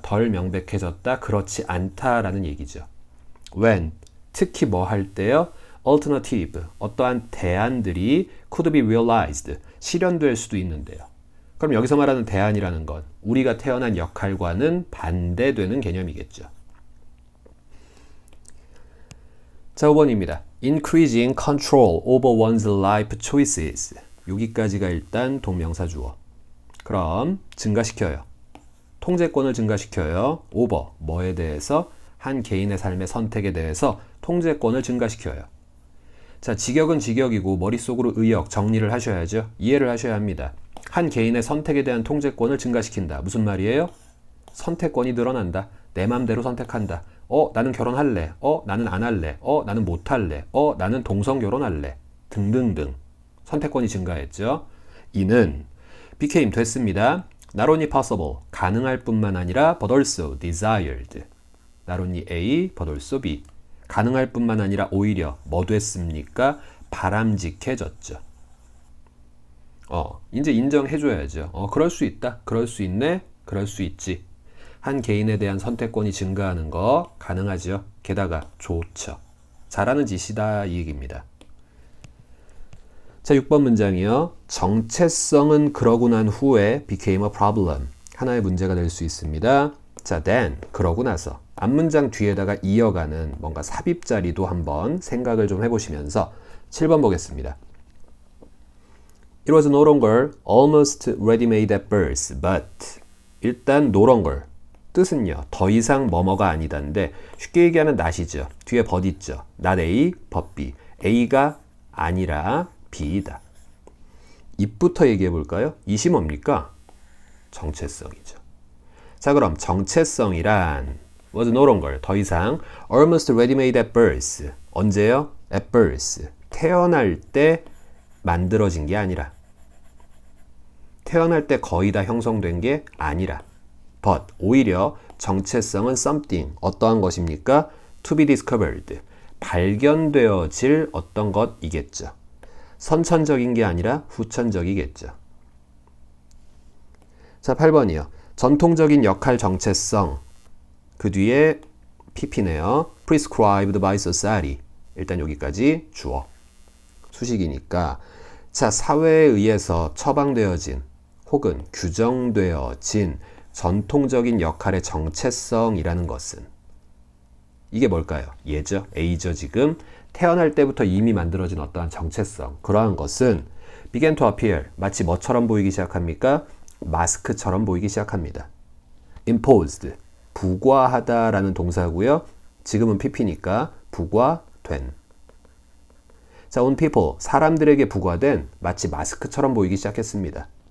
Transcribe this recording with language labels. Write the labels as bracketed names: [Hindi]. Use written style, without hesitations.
[Korean] 덜 명백해졌다. 그렇지 않다라는 얘기죠. when, 특히 뭐 할 때요? alternative, 어떠한 대안들이 [English] could be realized, [Korean] 실현될 수도 있는데요. 그럼 여기서 말하는 대안이라는 건 우리가 태어난 역할과는 반대되는 개념이겠죠. 자, 5번입니다. [English] Increasing control over one's life choices. [Korean] 여기까지가 일단 동명사 주어. 그럼 증가시켜요. 통제권을 증가시켜요. over, 뭐에 대해서? 한 개인의 삶의 선택에 대해서 통제권을 증가시켜요. 자, 직역은 직역이고 머릿속으로 의역, 정리를 하셔야죠. 이해를 하셔야 합니다. 한 개인의 선택에 대한 통제권을 증가시킨다. 무슨 말이에요? 선택권이 늘어난다. 내 맘대로 선택한다. 나는 결혼할래. 나는 안 할래. 나는 못 할래. 나는 동성 결혼할래. 등등등. 선택권이 증가했죠. 이는 became 됐습니다. [English] Not only possible, [Korean] 가능할 뿐만 아니라 [English] but also desired. Not only A, but also B. [Korean] 가능할 뿐만 아니라 오히려 뭐 됐습니까? 바람직해졌죠. 이제 인정해줘야죠. 그럴 수 있다. 그럴 수 있네. 그럴 수 있지. 한 개인에 대한 선택권이 증가하는 거 가능하죠. 게다가 좋죠. 잘하는 짓이다 이 얘기입니다. 자, 6번 문장이요. 정체성은 그러고 난 후에 [English] became a problem. [Korean] 하나의 문제가 될 수 있습니다. 자, then, 그러고 나서 앞문장 뒤에다가 이어가는 뭔가 삽입자리도 한번 생각을 좀 해보시면서 7번 보겠습니다. [English] It was no longer almost ready-made at birth, but [Korean] 일단 [English] no longer [Korean] 뜻은요. 더 이상 뭐뭐가 아니다인데 쉽게 얘기하면 not이죠. 뒤에 but 있죠. [English] not A, but B. [Korean] A가 아니라 B이다. 입부터 얘기해 볼까요? 이시 뭡니까? 정체성이죠. 자, 그럼 정체성이란 [English] was no longer [Korean] 더 이상 [English] almost ready-made at birth. [Korean] 언제요? [English] at birth. [Korean] 태어날 때 만들어진 게 아니라 태어날 때 거의 다 형성된 게 아니라 but 오히려 정체성은 [English] something [Korean] 어떠한 것입니까? [English] to be discovered. [Korean] 발견되어질 어떤 것이겠죠. 선천적인 게 아니라 후천적이겠죠. 자, 8번이요. 전통적인 역할 정체성. 그 뒤에 PP네요. [English] prescribed by society. [Korean] 일단 여기까지 주어. 수식이니까 자, 사회에 의해서 처방되어진 혹은 규정되어진 전통적인 역할의 정체성이라는 것은 이게 뭘까요? 얘죠. A죠. 지금 태어날 때부터 이미 만들어진 어떠한 정체성. [English] 그러한 것은 began to appear. [Korean] 마치 뭐처럼 보이기 시작합니까? 마스크처럼 보이기 시작합니다. [English] imposed. [Korean] 부과하다라는 동사고요. 지금은 PP니까 부과된. [English] 자, on people. [Korean] 사람들에게 부과된 마치 마스크처럼 보이기 시작했습니다.